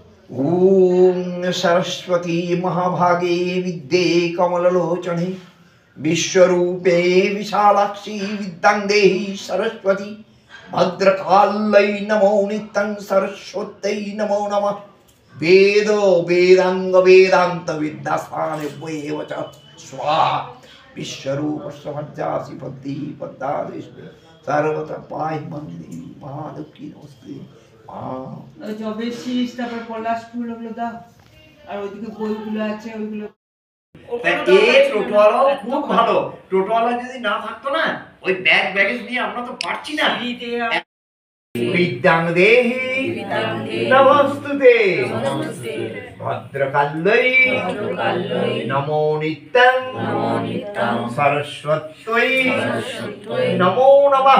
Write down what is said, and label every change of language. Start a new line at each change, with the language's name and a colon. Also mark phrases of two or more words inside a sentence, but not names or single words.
Sanskrit: ॐ सरस्वती महाभागे विद्ये कमललोचने विश्वरूपे विशालाक्षी विद्यां देहि सरस्वती भद्रकाल्यै नमो नित्यं सरस्वत्यै नमो नमः। वेद वेदांग वेदांत विद्यास्थानेभ्येव च स्वाहा। विश्वरूपस्य भज्जासि पद्मी पद्मादेशे सर्वतः पाहिमं देवी महादुःखी नमस्ते।
Bangla: জবে শীষ তারপর পলাশ ফুল ওগুলো দাও, আর ওইদিকে বইগুলো আছে ওইগুলো। টোটোওয়ালা খুব ভালো, টোটোওয়ালা যদি না থাকতো না ওই ব্যাগেজ নিয়ে আমরা তো পারছি না।
Sanskrit: বিদ্যাং দেহি নমস্তুতে ভদ্রকাল্যৈ নমো নিত্যং সরস্বত্যৈ নমো নমঃ।